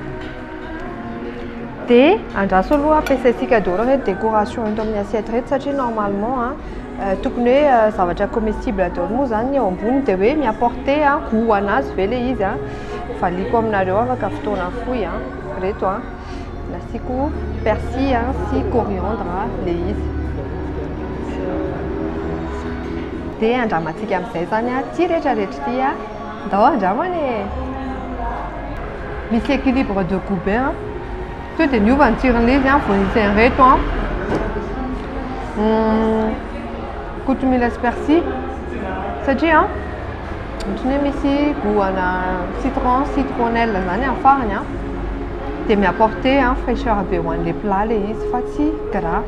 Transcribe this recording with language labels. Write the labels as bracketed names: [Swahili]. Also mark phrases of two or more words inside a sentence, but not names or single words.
[Malagasy] Dia andraso aloha ampiasaitsika daholo reto décoration eto amin'ny assiette reto satria normalement tokony hoe zavatra comestible daholo moa zany eo ambony dia hoe miapporte goût anazy ve le izy valiko aminareo afaka fotoana fohy reto nasiko persil sy coriandre le izy. Dia andramantsika amin'izay zany ty rehetrarehetra ty ndao andramana e. Misy [French] équilibre de goût [Malagasy] be to dia niova ny tsiron'le izy vao nisy reto kotomila sy persil satria ohatrany hoe misy goût ana [French] citron citronnelle [Malagasy] zany amin'ny farany dia miapporte fraîcheur be ho an'le plat le izy fa tsy gras.